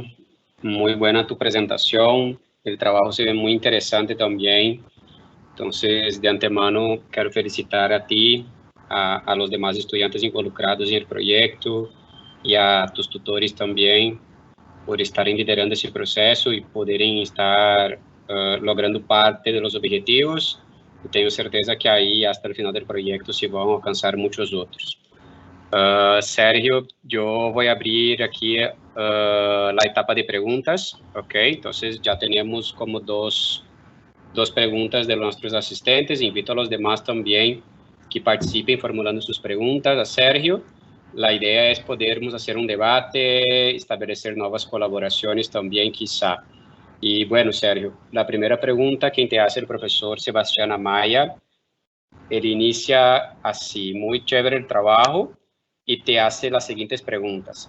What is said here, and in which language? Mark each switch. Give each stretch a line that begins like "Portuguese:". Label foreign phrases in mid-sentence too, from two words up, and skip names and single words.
Spanish: Muy buena tu presentación. El trabajo se ve muy interesante también. Entonces, de antemano, quiero felicitar a ti, a los demás estudiantes involucrados en el proyecto y a tus tutores también por
Portuguese: estarem liderando esse processo e poderem estar logrando parte dos objetivos. E tenho certeza que aí, até o final do projeto, se vão alcançar muitos outros. Sérgio, eu vou abrir aqui a etapa de perguntas, ok? Então, já temos como duas perguntas de nossos assistentes.
Spanish: Invito a los demás
Portuguese: também que participem formulando suas perguntas a Sérgio.
Spanish: La idea es podermos hacer un debate, establecer nuevas colaboraciones también, quizá. Y bueno, Sergio, la primera pregunta que te hace el profesor Sebastián Amaya, él inicia así: muy chévere el trabajo, y te hace las siguientes preguntas.